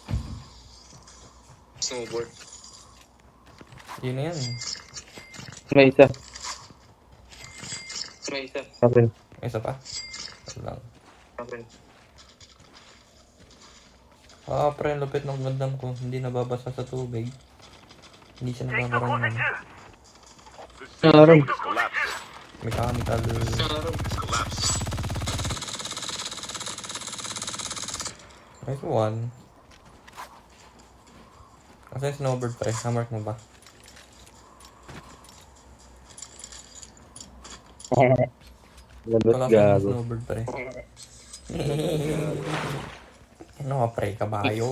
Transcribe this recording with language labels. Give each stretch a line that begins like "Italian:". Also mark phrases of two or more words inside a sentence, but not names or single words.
Filipino: Yun na yan. May isa. Akin. May isa pa. Wala lang. Pre, ang lupit ng gandam ko. Hindi nababasa sa tubig. Hindi siya
Japanese: 敵と交
Filipino: nagkakaroon
Japanese: 戦
Filipino: ng
Japanese: 中
English: The Aram. system is collapsing. mechanical. It's collapsing. Nice one.
Filipino: Kasi yung snowbird, pre. Namark mo ba? Labas Wala sa gago. snowbird, pre. Ano nga, pre? Kabayo?